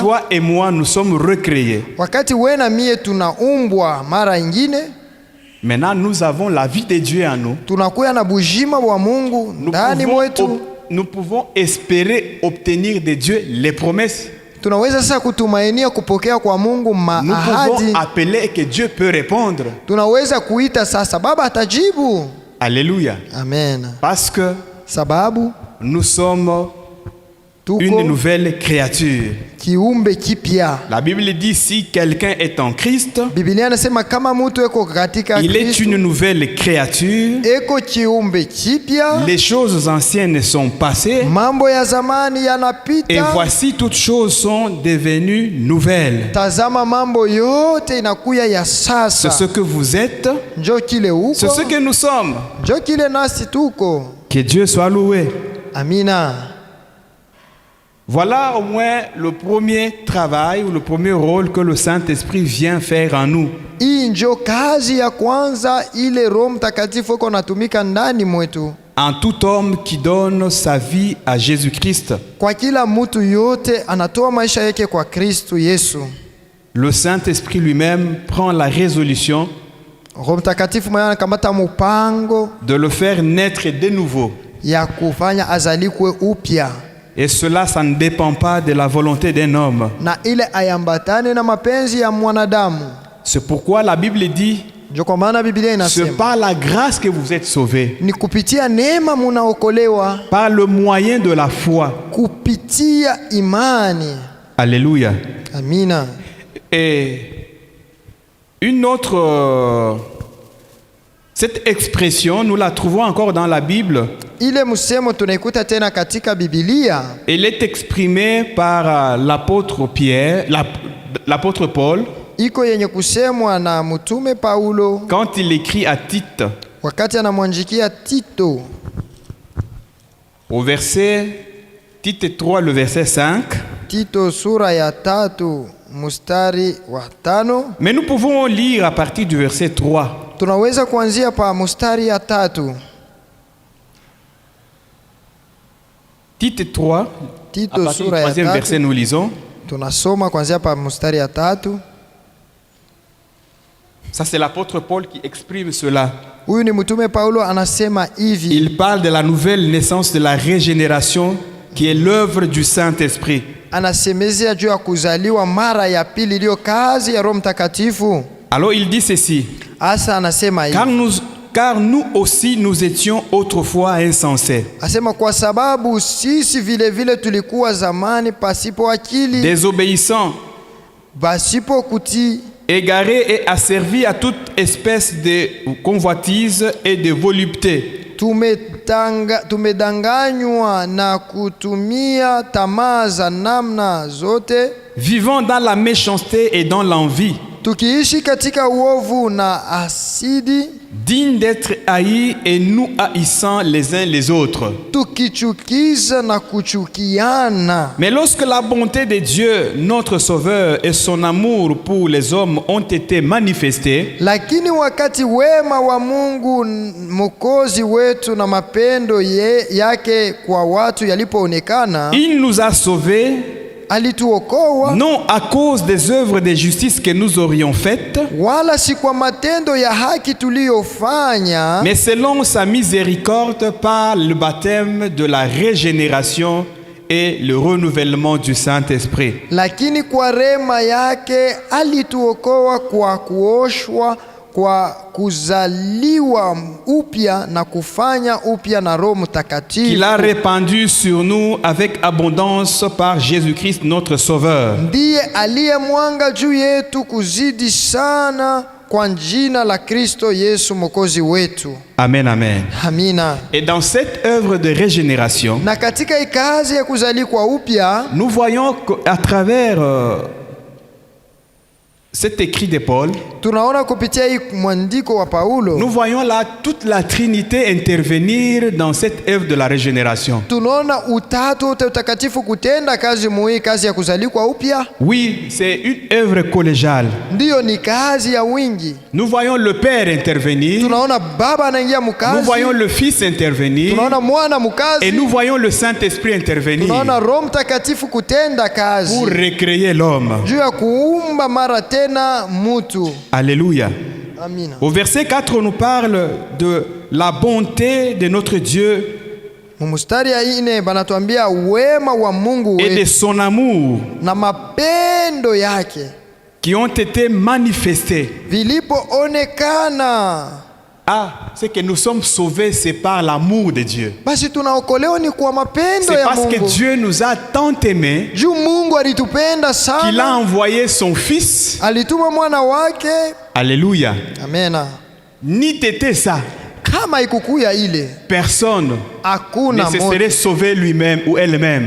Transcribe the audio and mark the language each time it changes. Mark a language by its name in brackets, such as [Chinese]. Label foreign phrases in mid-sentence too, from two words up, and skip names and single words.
[French] toi et moi, nous sommes recréés. [Swahili] wakati we na mie tunaumbwa mara ingine, [French] Maintenant, nous avons la vie de Dieu en nous. [Swahili] tunakuya na bujima wa Mungu ndani mwetu. [French] Nous pouvons espérer obtenir de Dieu les promesses. [Swahili] Tunaweza sasa kutumainia kupokea kwa Mungu [French] Nous [Swahili] maahadi. [French] pouvons appeler que Dieu peut répondre. [Swahili] Tunaweza kuita sasa, Baba atajibu. [French] Alléluia. [Swahili] Amen. [French] Parce que [Swahili] Sababu [French] nous sommes une [Swahili] tuko [French] nouvelle créature. [Swahili] kiumbe kipya. [French] La Bible dit si quelqu'un est en Christ, [Swahili] Biblia inasema kama mtu eko katika [French] il est [Swahili] Kristo, [French] une nouvelle créature. [Swahili] eko kiumbe kipya. [French] Les choses anciennes sont passées [Swahili] Mambo ya zamani [French] et [Swahili] yanapita. [French] voici toutes choses sont devenues nouvelles. [Swahili] Tazama mambo yote inakuya ya [French] C'est [Swahili] sasa. [French] ce que vous êtes, [Swahili] Njo kile [French] c'est [Swahili] uko, [French] ce que nous sommes. [Swahili] njo kile nasi tuko. [French] Que Dieu soit loué. [Swahili] Amina. [French] Voilà au moins le premier travail ou le premier rôle que le Saint-Esprit vient faire en nous. [Swahili] Hii njo kazi ya kwanza ile Roho Mtakatifu iko natumika ndani mwetu. [French] En tout homme qui donne sa vie à Jésus-Christ, [Swahili] Kwa kila mtu yote anatoa maisha yake kwa Kristo Yesu. [French] le Saint-Esprit lui-même prend la résolution [Swahili] Roho Mtakatifu mwenyewe anakamata mpango [French] de le faire naître de nouveau. [Swahili] ya kufanya azalikwe upya, [French] Et cela, ça ne dépend pas de la volonté d'un homme. [Swahili] na ile ayambatane na mapenzi ya mwanadamu. [French] C'est pourquoi la Bible dit, [Swahili] Ndio kwa maana Biblia [French] c'est [Swahili] inasema [French] par la grâce que vous êtes sauvés, [Swahili] ni kupitia neema munaokolewa, [French] par le moyen de la foi. [Swahili] kupitia imani. [French] Alléluia. [Swahili] Amina. [French] Et une autre, cette expression, nous la trouvons encore dans la Bible. [Swahili] Ile msemo tunaikuta tena katika Biblia. [French] Elle est exprimée par l'apôtre Pierre, l'apôtre Paul, [Swahili] Iko yenye kusemwa na mtume Paulo [French] quand il écrit à Tite, [Swahili] wakati anamwandikia Tito. [French] au verset, Tite 3, le verset 5. [Swahili] Tito sura ya 3 mstari wa 5. [French] Mais nous pouvons lire à partir du verset 3. [Swahili] Tunaweza kuanzia pa mstari ya 3. [French] Tite 3, à [Swahili] Tito [French] partir du [Swahili] sura ya [French] troisième verset, [Swahili] 3. [French] nous lisons. [Swahili] Tunasoma kuanzia pa mstari ya 3. [French] Ça, c'est l'apôtre Paul qui exprime cela. [Swahili] Huyu ni mtume Paulo anasema hivi. [French] Il parle de la nouvelle naissance de la régénération qui est l'œuvre du Saint-Esprit. [Swahili] Anasemezea juu ya kuzaliwa mara ya pili iliyo kazi ya Roho Mtakatifu. [French] Alors il dit ceci. [Swahili] Asa anasema hivi. [French] Car nous aussi nous étions autrefois insensés, [Swahili] Asema kwa sababu sisi vile vile tulikuwa zamani pasipo akili, [French] désobéissants, [Swahili] pasipo kutii, [French] égarés et asservis à toute espèce de convoitise et de volupté. [Swahili] Tumedanganywa na kutumia tamaa za namna zote, [French] Vivant dans la méchanceté et dans l'envie, [Swahili] tukiishi katika uovu na asidi, [French] dignes d'être haïs et nous haïssant les uns les autres. [Swahili] tukichukiza na kuchukiana. [French] Mais lorsque la bonté de Dieu, notre Sauveur, et son amour pour les hommes ont été manifestés, [Swahili] Lakini wakati wema wa Mungu Mwokozi wetu na mapendo yake kwa watu yalipoonekana, [French] il nous a sauvés, [Swahili] alituokoa, [French] non à cause des œuvres de justice que nous aurions faites, [Swahili] wala si kwa matendo ya haki tuliyofanya, [French] mais selon sa miséricorde par le baptême de la régénération et le renouvellement du Saint-Esprit. [Swahili] lakini kwa rema yake alituokoa kwa kuoshwa, kwa kuzaliwa upya na kufanya upya na Roho Mtakatifu, [French] Qu'il a répandu sur nous avec abondance par Jésus-Christ notre Sauveur. [Swahili] ndiye aliyemwanga juu yetu kuzidi sana kwa jina la Kristo Yesu Mwokozi wetu. [French] Amen, amen. [Swahili] Amina. [French] Et dans cette œuvre de régénération, [Swahili] Na katika kazi ya kuzaliwa upya, [French] nous voyons qu'à travers cet écrit de Paul, [Swahili] tunaona kupitia hii mwandiko wa Paulo, [French] nous voyons là toute la Trinité intervenir dans cette œuvre de la régénération. [Swahili] tunaona utatu wote utakatifu kutenda kazi muhii, kazi ya kuzaliwa upya. [French] Oui, c'est une œuvre collégiale. [Swahili] Ndiyo, ni kazi ya wingi. [French] Nous voyons le Père intervenir, [Swahili] Tunaona Baba anaingia [French] nous [Swahili] mkazi, [French] voyons le Fils intervenir, [Swahili] tunaona Mwana [French] et [Swahili] mkazi, [French] nous voyons le Saint-Esprit intervenir [Swahili] tunaona Roho Mtakatifu kutenda kazi [French] pour recréer l'homme. [Swahili] juu ya kuumba mara tena mutu. [French] Alléluia. [Swahili] Amina. [French] Au verset 4, on nous parle de la bonté de notre Dieu [Swahili] Mstari ya 4 banatuambia wema wa Mungu [French] et de [Swahili] wetu [French] son amour [Swahili] na mapendo yake [French] qui ont été manifestés. [Swahili] vilipoonekana. [French] C'est que nous sommes sauvés, c'est par l'amour de Dieu. [Swahili] Basi tunaokolewa ni kwa mapendo [French] C'est [Swahili] ya [French] parce que [Swahili] Mungu. [French] Dieu nous a tant aimés [Swahili] Juu Mungu alitupenda [French] qu'il a [Swahili] sana, [French] envoyé son Fils. [Swahili] alituma mwana wake. [French] Alléluia. [Swahili] Amena. [French] Ni t'était ça, [Swahili] Kama ikukuya ile, [French] personne ne [Swahili] hakuna [French] se [Swahili] mtu [French] serait sauvé lui-même ou elle-même.